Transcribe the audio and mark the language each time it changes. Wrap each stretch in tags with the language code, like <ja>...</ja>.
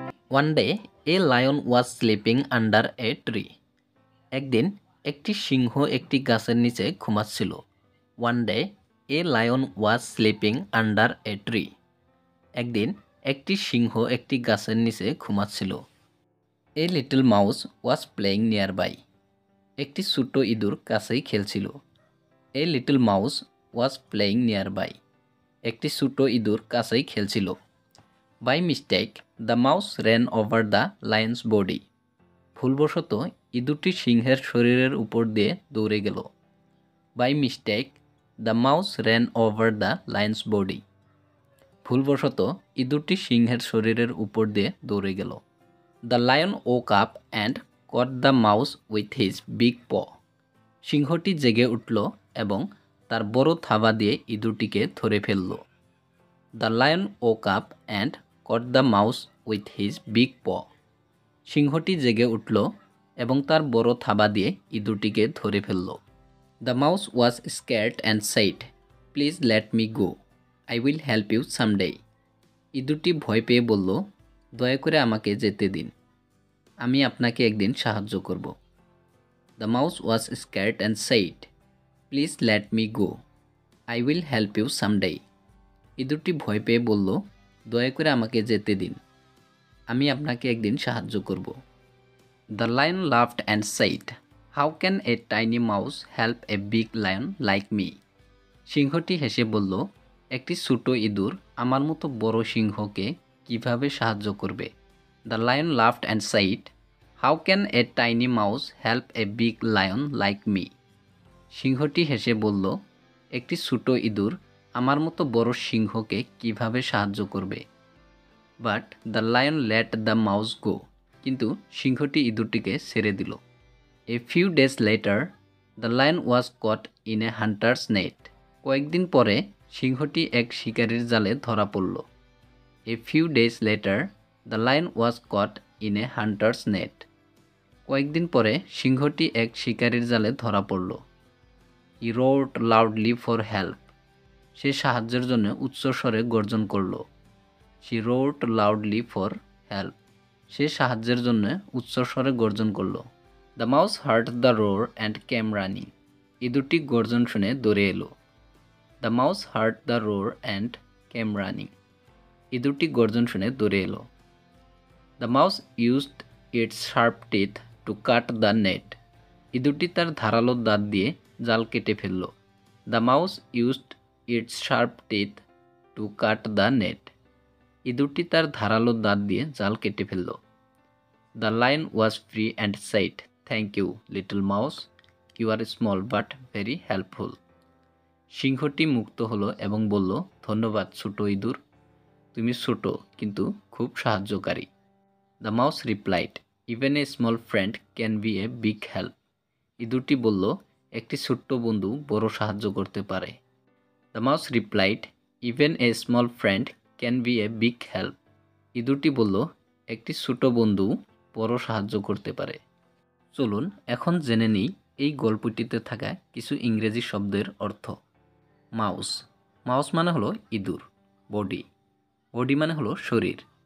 <en>One day, a lion was sleeping under a tree.</en> <bn>একদিন একটি সিংহ একটি গাছের নিচে ঘুমাচ্ছিল।</bn> <en>One day, a lion was sleeping under a tree.</en> <bn>একদিন একটি সিংহ একটি গাছের নিচে ঘুমাচ্ছিল।</bn> <en>A little mouse was playing nearby.</en> <bn>একটি ছোট ইঁদুর কাছেই খেলছিল।</bn> <en>A little mouse was playing nearby.</en> <bn>একটি ছোট ইঁদুর কাছেই খেলছিল।</bn> <en>By mistake, the mouse ran over the lion's body.</en> <bn>ভুলবশত ইঁদুরটি সিংহের শরীরের উপর দিয়ে দৌড়ে গেল।</bn> <en>By mistake, the mouse ran over the lion's body.</en> <bn>ভুলবশত ইঁদুরটি সিংহের শরীরের উপর দিয়ে দৌড়ে গেল।</bn> <en>The lion woke up and caught the mouse with his big paw.</en> <bn>সিংহটি জেগে উঠল এবং তার বড় থাবা দিয়ে ইঁদুরটিকে ধরে ফেলল।</bn> <en>The lion woke up and caught the mouse with his big paw.</en> <bn>সিংহটি জেগে উঠল এবং তার বড় থাবা দিয়ে ইঁদুরটিকে ধরে ফেলল।</bn> <en>The mouse was scared and said, "Please let me go. I will help you someday."</en> <bn>ইঁদুরটি ভয় পেয়ে বলল, দয়া করে আমাকে যেতে দিন, আমি আপনাকে একদিন সাহায্য করব।</bn> <en>The mouse was scared and said, "Please let me go. I will help you someday."</en> <bn>ইঁদুরটি ভয় পেয়ে বলল, দয়া করে আমাকে যেতে দিন, আমি আপনাকে একদিন সাহায্য করব।</bn> <en>The lion laughed and said, "How can a tiny mouse help a big lion like me?"</en> <bn>সিংহটি হেসে বলল, একটি ছোট ইঁদুর আমার মতো বড় সিংহকে কিভাবে সাহায্য করবে?</bn> <en>The lion laughed and said, "How can a tiny mouse help a big lion like me?"</en> <bn>সিংহটি হেসে বলল, একটি ছোট ইঁদুর আমার মতো বড় সিংহকে কিভাবে সাহায্য করবে?</bn> <en>But the lion let the mouse go.</en> <bn>কিন্তু সিংহটি ইঁদুরটিকে ছেড়ে দিল।</bn> <en>A few days later, the lion was caught in a hunter's net.</en> <bn>কয়েকদিন পরে সিংহটি এক শিকারীর জালে ধরা পড়ল।</bn> <en>A few days later, the lion was caught in a hunter's net.</en> <bn>কয়েকদিন পরে সিংহটি এক শিকারীর জালে ধরা পড়ল।</bn> <en>He roared loudly for help.</en> <bn>সে সাহায্যের জন্য উচ্চস্বরে গর্জন করল।</bn> <en>She roared loudly for help.</en> <bn>সে সাহায্যের জন্য উচ্চস্বরে গর্জন করল।</bn> <en>The mouse heard the roar and came running.</en> <bn>ইঁদুরটি গর্জন শুনে দৌড়ে এলো।</bn> <en>The mouse heard the roar and came running.</en> <bn>ইঁদুরটি গর্জন শুনে দৌড়ে এলো।</bn> <en>The mouse used its sharp teeth to cut the net.</en> <bn>ইঁদুরটি তার ধারালো দাঁত দিয়ে জাল কেটে ফেলল।</bn> <en>The mouse used its sharp teeth to cut the net.</en> <bn>ইঁদুরটি তার ধারালো দাঁত দিয়ে জাল কেটে ফেলল।</bn> <en>The lion was free and said, "Thank you, little mouse. You are small but very helpful."</en> <bn>সিংহটি মুক্ত হলো এবং বলল, ধন্যবাদ ছোট ইঁদুর, তুমি ছোট কিন্তু খুব সাহায্যকারী।</bn> <en>The mouse replied, "Even a small friend can be a big help."</en> <bn>ইঁদুরটি বলল, একটি ছোট্ট বন্ধু বড় সাহায্য করতে পারে।</bn> <en>The mouse replied, "Even a small friend can be a big help."</en> <bn>ইঁদুরটি বলল, একটি ছোট বন্ধু বড় সাহায্য করতে পারে। চলুন এখন জেনে নিই এই গল্পটিতে থাকা কিছু ইংরেজি শব্দের অর্থ। মাউস, মাউস মানে হলো ইঁদুর। বডি, বডি মানে হলো শরীর।</bn>